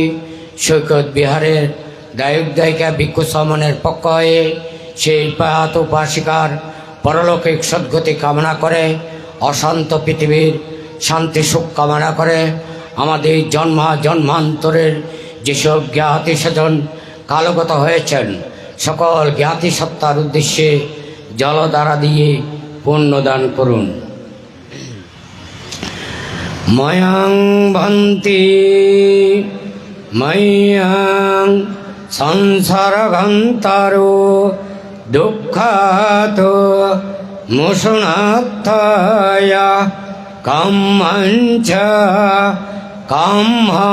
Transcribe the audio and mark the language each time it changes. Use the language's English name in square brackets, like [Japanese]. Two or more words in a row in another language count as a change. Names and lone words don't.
[Bangla] সৈকত বিহারের দায়ক দায়িকা ভিক্ষু সমনের পক্ষ হয়ে সেই প্রয়াত উপাসিকার পরলৌকিক সদ্গতি কামনা করে, অশান্ত পৃথিবীর শান্তি সুখ কামনা করে, আমাদের জন্মান্তরের যেসব জ্ঞাতি স্বজন কালগত হয়েছেন সকল জ্ঞাতি সত্তার উদ্দেশ্যে জলধারা দিয়ে পুণ্যদান করুন। [Pali] ময়ং ভন্তি ময়ং সংসারগন্তারো দুঃখাত মোষণাত্থায় কাম্যঞ্চ কাম্য